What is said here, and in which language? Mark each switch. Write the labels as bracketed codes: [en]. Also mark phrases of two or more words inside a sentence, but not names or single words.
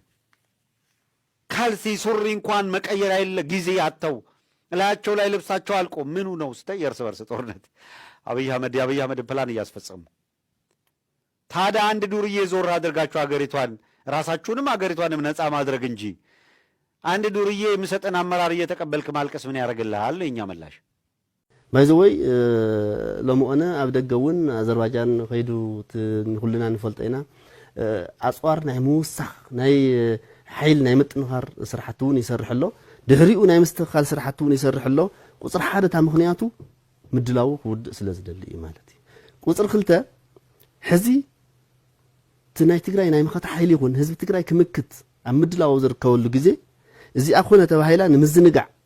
[am] ካልሲ ሱሪ እንኳን መቀየር አይደለ ጊዜ አጥተው እላያቸው ላይ ልብሳቸው አልቆ ምኑ ነው ስታይ የእርስ በርስ ጦርነት። የአብይ አህመድ ፕላን እያስፈጸሙ ታዲያ አንድ ዱርዬ ዞር አድርጋችሁ አገሪቷን ራሳችሁንም አገሪቷንም ነፃ ማድረግ እንጂ አንድ ዱርዬ የሚሰጠን አመራር እየተቀበልክ ማልቀስ ምን ያደርግልሃል? የእኛ ምላሽ [ti] ባይዘወይ ለሞነ ኣብ ደገውን አዘርባይጃን ኸይዱ ኩልና ንፈልጦ ኢና ኣጽዋር ናይ ምውሳኽ ናይ ሓይል ናይ ምጥንኻር ስራሕቲ እውን ይሰርሕ ኣሎ፣ ድሕሪኡ ናይ ምስትኽኻል ስራሕቲ እውን ይሰርሕ ኣሎ። ቁፅር ሓደ ታ ምክንያቱ ምድላው ክውድእ ስለ ዝደሊ እዩ ማለት እዩ ቁፅር ክልተ ሕዚ ትናይ ትግራይ ናይ መኸታ ሓይሊ ይኹን ህዝቢ ትግራይ ክምክት ኣብ ምድላው ዝርከበሉ ግዜ እዚኣ ኮነ ተባሂላ ንምዝንጋዕ